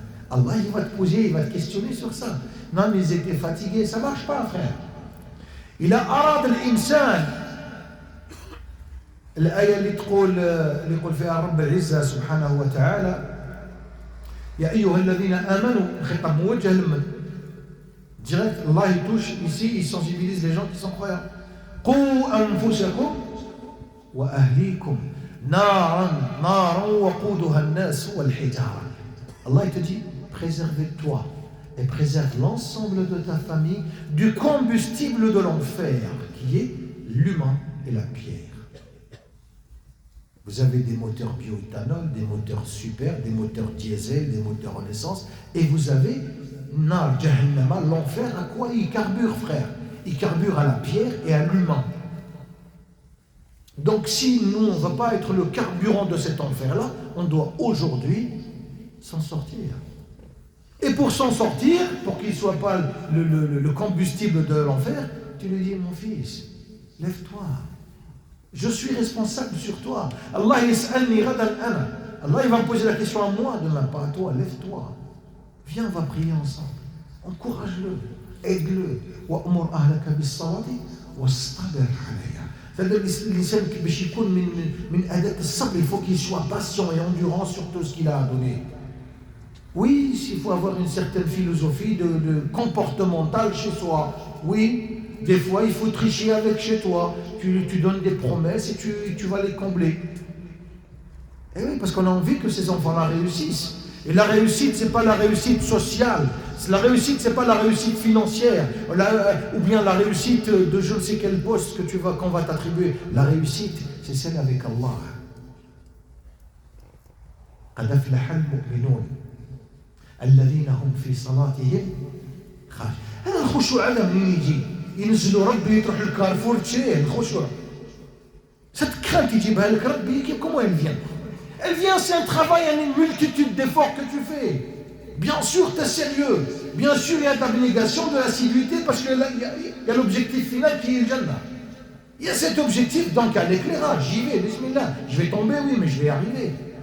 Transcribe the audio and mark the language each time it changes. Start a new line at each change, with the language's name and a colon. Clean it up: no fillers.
French: Allah, il va te poser, il va te questionner sur ça. Non, mais ils étaient fatigués, ça marche pas, frère. Il a arad al-insan.
Arabic: الآية اللي يقول فيها رب العزة سبحانه وتعالى يا أيها الذين آمنوا, خطاب موجه لمن
French: direct, Allah il touche ici, il sensibilise les gens qui sont croyants.
Arabic: قوا أنفسكم وأهليكم نارا وقودها الناس والحجارة.
French: Allah il te dit préserve-toi et préserve l'ensemble de ta famille du combustible de l'enfer qui est l'humain et la pierre. Vous avez des moteurs bioéthanol, des moteurs super, des moteurs diesel, des moteurs en essence, et vous avez Nar Jahannama, l'enfer, à quoi il carbure, frère? Il carbure à la pierre et à l'humain. Donc si nous, on ne va pas être le carburant de cet enfer-là, on doit aujourd'hui s'en sortir. Et pour s'en sortir, pour qu'il ne soit pas le combustible de l'enfer, tu lui dis, mon fils, lève-toi. Je suis responsable sur toi. Allah il va me poser la question à moi demain, pas à toi. Lève-toi. Viens, on va prier ensemble. Encourage-le. aide-le.
Arabic: وأمر أهلك بالصلاة واصطبر عليها.
French: C'est-à-dire l'Islam
Arabic: باش يكون من أداة الصبر,
French: il faut qu'il soit patient et endurant sur tout ce qu'il a à donner. Oui, il faut avoir une certaine philosophie de comportementale chez soi. Oui, des fois il faut tricher avec chez toi. Tu donnes des promesses et tu vas les combler. Et oui, parce qu'on a envie que ces enfants-là réussissent. Et la réussite, c'est pas la réussite sociale. La réussite, c'est pas la réussite financière, ou bien la réussite de je ne sais quel poste qu'on va t'attribuer. La réussite, c'est celle avec Allah.
Arabic: قد أفلح المؤمنون الذين هم في صلاتهم خاشعون. هذا الخشوع هذا منين يجي؟ ينزلوا ربي تروح الكارفور تشريه الخشوع.
French: Cette crainte
Arabic: يجيبها لك ربي,
French: comment elle vient? Elle vient, c'est un travail, une multitude d'efforts que tu fais. Bien sûr, tu es sérieux. Bien sûr, il y a l'abnégation, de l'assiduité, parce qu'il y a l'objectif final qui est le Jannah. Il y a cet objectif, donc à l'éclairage. J'y vais, bismillah. Je vais tomber, oui, mais je vais arriver.